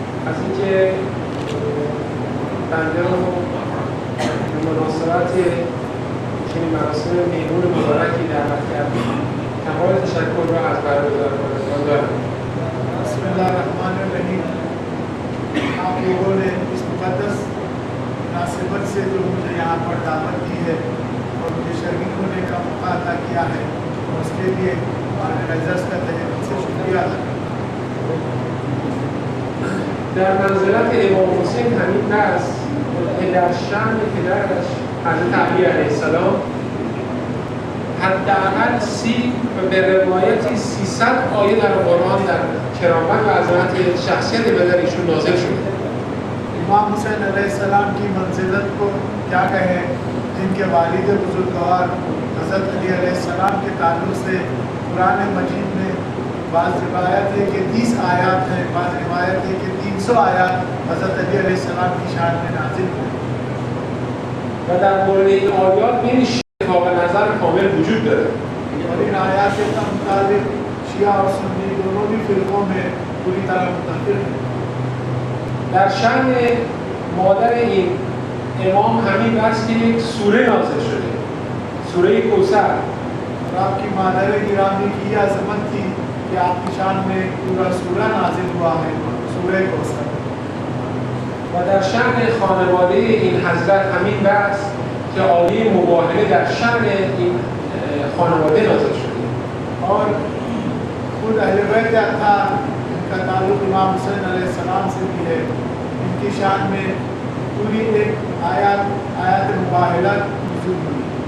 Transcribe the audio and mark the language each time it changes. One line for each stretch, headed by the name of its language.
Persian: Asíce tanto مناسبت چنین مراسم میمون مبارکی دعوت کردیم. تمام تشکر را از برگزارندگان دارم.
Arabic: بسم الله الرحمن الرحیم.
Urdu: آپ لوگوں نے اس مقدس مناسبت سے جو مجھے یہاں پر دعوت دی ہے اور مجھے شریک ہونے کا موقع عطا کیا ہے اس کے لیے عزت کا تہہ دل سے شکریہ ادا کرتا ہوں.
Persian: در منزلت امام حسین همین بس که در شأن پدرش حضرت علی علیه السلام حداقل به روایتی 300 آیه در قرآن در کرامت و عظمت شخصیت بدر ایشون نازل شده.
Urdu: امام حسین علیہ السلام کی منزلت کو کیا کہیں جن کے والد بزرگوار حضرت علی علیہ السلام کے تعلق سے قرآن مجید میں بعض روایت ہے کہ 30 آیات ہیں, بعض روایت ہے کہ 300 آیات حضرت علی علیہ السلام کی شان میں نازل ہوئے.
Persian: و در مورد این آیات بین اتفاق نظر کامل وجود داره.
Urdu: اور ان آیات کے مطابق شیعہ اور سنی دونوں بھی فرقوں میں پوری طرح متفق ہیں.
Persian: در شأن مادر این امام همین بس که یک سوره نازل شده، سوره کوثر.
Urdu: اور آپ کی مادر گرامی کی یہ عظمت تھی کہ آپ کی شان میں پورا سورہ نازل ہوا ہے، سورہ کوثر.
Persian: و در شأن خانواده این حضرت همین بس که آیه مباهله در شأن این خانواده نازل شده.
Urdu: اور خود اہل بیت اطہار ان کا تعلق امام حسین علیہ السلام سے بھی ہے، ان کی شان میں پوری ایک آیات مباہلہ نزول ہوئی.